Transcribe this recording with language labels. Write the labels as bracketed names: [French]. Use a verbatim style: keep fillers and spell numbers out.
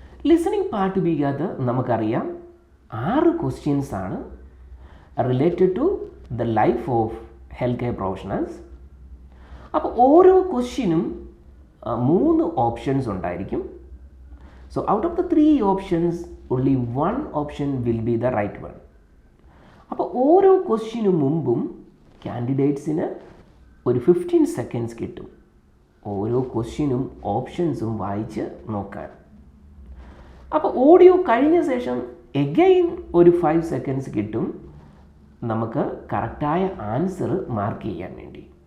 [Malayalam] Listening part ബിക്കകത്ത് നമുക്കറിയാം ആറ് questions ആണ് [English] Related to the life of health care professionals. [Malayalam] അപ്പോൾ ഓരോ ക്വസ്റ്റ്യനും മൂന്ന് ഓപ്ഷൻസ് ഉണ്ടായിരിക്കും. [English] So out of the three options only one option will be the right one. [Malayalam] അപ്പോൾ ഓരോ ക്വസ്റ്റ്യനു മുമ്പും കാൻഡിഡേറ്റ്സിന് ഒരു ഫിഫ്റ്റീൻ സെക്കൻഡ്സ് കിട്ടും ഓരോ ക്വസ്റ്റ്യനും ഓപ്ഷൻസും വായിച്ച് നോക്കാൻ. അപ്പോൾ ഓഡിയോ കഴിഞ്ഞ ശേഷം എഗെയിൻ ഒരു ഫൈവ് സെക്കൻഡ്സ് കിട്ടും നമുക്ക് കറക്റ്റായ ആൻസർ മാർക്ക് ചെയ്യാൻ വേണ്ടി.